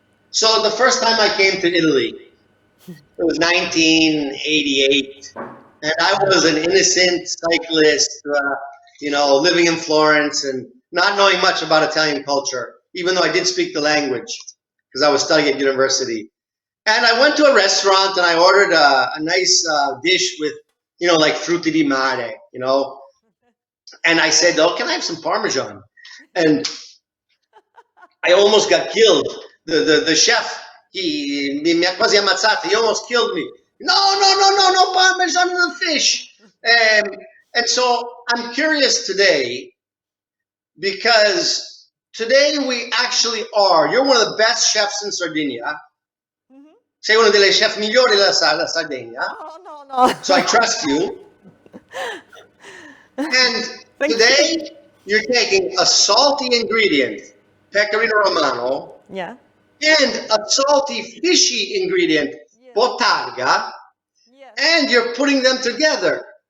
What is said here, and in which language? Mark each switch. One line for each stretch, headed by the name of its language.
English: So the first time I came to Italy, it was 1988, and I was an innocent cyclist, living in Florence and not knowing much about Italian culture, even though I did speak the language because I was studying at university. And I went to a restaurant and I ordered a nice dish with, like frutti di mare, And I said, "Oh, can I have some Parmesan?" And I almost got killed.
Italian: The chef, mi ha quasi ammazzato.
English: He almost killed me. No Parmesan in the fish. And so I'm curious today, because today we actually are. You're one of the best chefs in Sardinia.
Italian: Sei uno delle chef migliori della Sardegna.
English: No. So I trust you. And today you're taking a salty ingredient, Pecorino Romano, Yeah. and a salty fishy ingredient, bottarga, Yes. and you're putting them together,